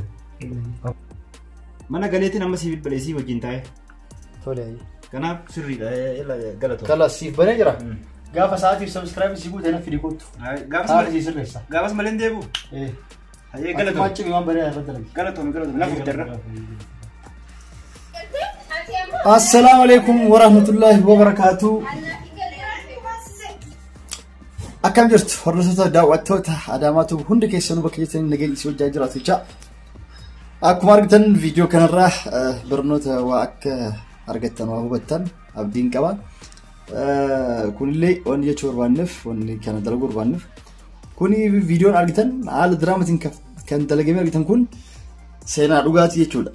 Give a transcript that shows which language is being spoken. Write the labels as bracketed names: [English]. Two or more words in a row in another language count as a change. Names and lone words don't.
[Oromo] Mana galeetiin amma sii bilbile isii wajjin taa'e. Tole. Kanaaf sirriidha galatoomee. Kala siif banee jira. Gaafa sa'aatiif subscribe si guute na fidi kottu. Gaafas malee hin deebi'u. Ayyee galatoomee. Maachii waan bareedaa irra dalagi. Galatoomee na furteerra. [Arabic] السلام عليكم ورحمة الله وبركاته. [Oromo] Akkam jirtu hordoftoota daawwattoota Adaamaatu hundi keessanuu bakka jirtanii nageenya isii wajjin jiraatu jecha. Akkuma argitan viidiyoo kanarraa barnoota waa akka argattan waa hubattan abdiin qaba. Kunillee wanni jechuu barbaanneef wanni kana dalaguu barbaanneef kuni viidiyoon argitan haala diraamaatiin kan dalagamee argitan kun seenaa dhugaatii jechuudha.